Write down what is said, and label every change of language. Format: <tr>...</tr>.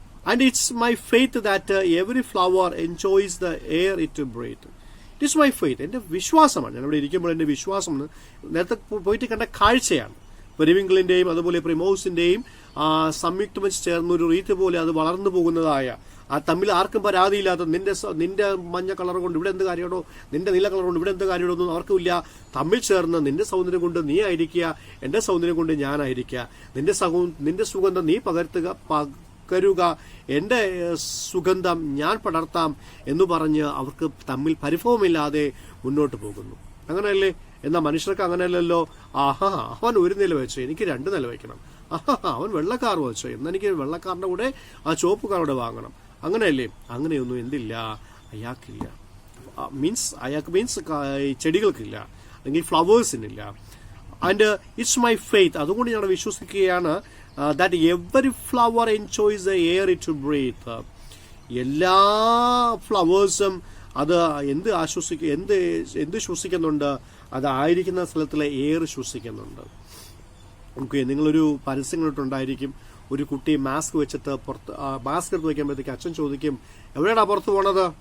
<en>And it's my faith that every flower enjoys the air it breathes. It is my faith.</en> <ml>എന്റെ വിശ്വാസമാണ്. ഞാൻ ഇവിടെ ഇരിക്കുമ്പോൾ എന്റെ വിശ്വാസം നേരത്തെ പോയിട്ട് കണ്ട കാഴ്ചയാണ്. പെരിവിങ്കിളിന്റെയും അതുപോലെ പ്രിമോസിന്റെയും സംയുക്തം വെച്ച് ചേർന്ന ഒരു റീത്ത് പോലെ അത് വളർന്നു പോകുന്നതായ, ആ തമ്മിൽ ആർക്കും പരാതിയില്ലാത്ത, നിന്റെ മഞ്ഞ കളർ കൊണ്ട് ഇവിടെ എന്ത് കാര്യമാണോ, നിന്റെ നീല കളർ കൊണ്ട് ഇവിടെ എന്ത് കാര്യമാണോ ഒന്നും അവർക്കില്ല. തമ്മിൽ ചേർന്ന് നിന്റെ സൗന്ദര്യം കൊണ്ട് നീ ആയിരിക്കുക, എന്റെ സൗന്ദര്യം കൊണ്ട് ഞാനായിരിക്കുക, നിന്റെ സുഗന്ധം നീ പകരുക, എന്റെ സുഗന്ധം ഞാൻ പടർത്താം എന്ന് പറഞ്ഞ് അവർക്ക് തമ്മിൽ പരിഭവമില്ലാതെ മുന്നോട്ട് പോകുന്നു. അങ്ങനെയല്ലേ? എന്നാൽ മനുഷ്യർക്ക് അങ്ങനെയല്ലല്ലോ. ആഹാ, അവൻ ഒരു നില വെച്ചോ, എനിക്ക് 2 നില വെക്കണം. ആഹാ, അവൻ വെള്ളക്കാർ വെച്ചോ, എന്നാൽ എനിക്ക് വെള്ളക്കാരന്റെ കൂടെ ആ ചുവപ്പുകാരുടെ വാങ്ങണം. അങ്ങനെയല്ലേ? അങ്ങനെയൊന്നും എന്തില്ല, അയാൾക്കില്ല. അയാൾക്ക് മീൻസ് ചെടികൾക്കില്ല, അല്ലെങ്കിൽ ഫ്ലവേഴ്സിനില്ല.</ml> <en>and it's my faith,</en> <ml>അതുകൊണ്ട് ഞാൻ വിശ്വസിക്കുകയാണ്,</ml> <en>that every flower enjoys the air it breathes.</en> <ml>എല്ലാ ഫ്ലവേഴ്സും അത് എന്ത് ശ്വസിക്കുന്നുണ്ട്? അതായിരിക്കുന്ന സ്ഥലത്തിലെ എയർ ശ്വസിക്കുന്നുണ്ട്. ഓക്കെ, നിങ്ങളൊരു പരസ്യം കണ്ടിട്ടുണ്ടായിരിക്കും. ഒരു കുട്ടി മാസ്ക് വെച്ചിട്ട് മാസ്ക് എടുത്ത് വയ്ക്കുമ്പോഴത്തേക്ക് അച്ഛൻ ചോദിക്കും, എവിടെയാടാ പുറത്ത് പോണത്?</ml>